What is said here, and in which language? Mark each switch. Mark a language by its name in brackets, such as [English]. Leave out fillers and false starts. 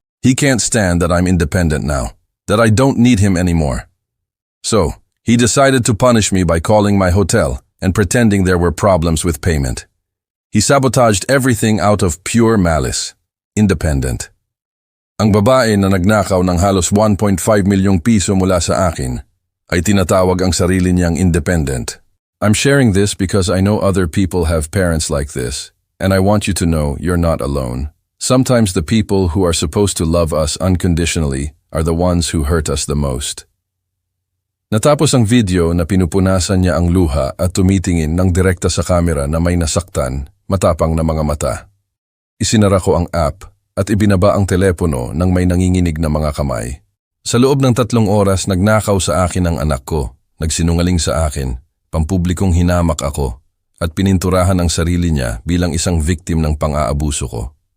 [English] He can't stand that I'm independent now, that I don't need him anymore. So, he decided to punish me by calling my hotel and pretending there were problems with payment. He sabotaged everything out of pure malice. Independent. [Filipino] Ang babae na nagnakaw ng halos 1.5 milyong piso mula sa akin ay tinatawag ang sarili niyang independent. [English] I'm sharing this because I know other people have parents like this, and I want you to know you're not alone. Sometimes the people who are supposed to love us unconditionally are the ones who hurt us the most. [Filipino] Natapos ang video na pinupunasan niya ang luha at tumitingin ng direkta sa kamera na may nasaktan, matapang na mga mata. Isinara ko ang app at ibinaba ang telepono ng may nanginginig na mga kamay. Sa loob ng 3 oras nagnakaw sa akin ang anak ko, nagsinungaling sa akin, pampublikong hinamak ako, at pininturahan ang sarili niya bilang isang victim ng pang-aabuso ko.